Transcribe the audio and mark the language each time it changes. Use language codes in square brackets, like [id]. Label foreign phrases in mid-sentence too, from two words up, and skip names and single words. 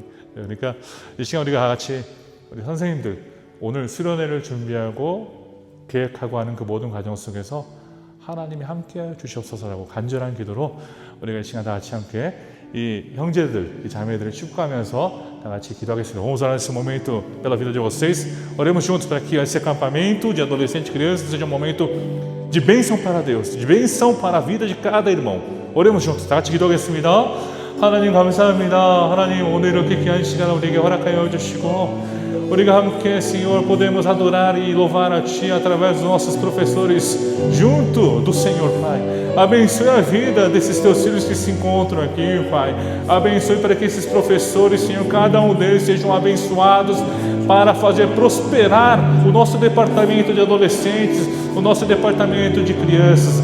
[ko] 그러니까 이 시간 우리가 같이 우리 선생님들 오늘 수련회를 준비하고 계획하고 하는 그 모든 과정 속에서 하나님이 함께 주시옵소서라고 간절한 기도로 우리가 이 시간 다 같이 함께 이 형제들, 이 자매들을 축복하면서 다 같이 gidoha겠습니다. [pt] Vamos orar nesse momento pela vida de vocês. Oremos juntos para que esse acampamento de adolescentes e crianças seja um momento de bênção para Deus, de bênção para a vida de cada irmão. Oremos juntos. [ko] 다 같이 기도하겠습니다. 하나님 감사합니다. 하나님 오늘 이렇게 귀한 시간을 우리에게 허락하여 주시고 우리가 함께, [pt] Senhor, podemos adorar e louvar a Ti através dos nossos professores junto do Senhor, Pai. Abençoe a vida desses Teus filhos que se encontram aqui, Pai. Abençoe para que esses professores, Senhor, cada um deles sejam abençoados para fazer prosperar o nosso departamento de adolescentes, o nosso departamento de crianças.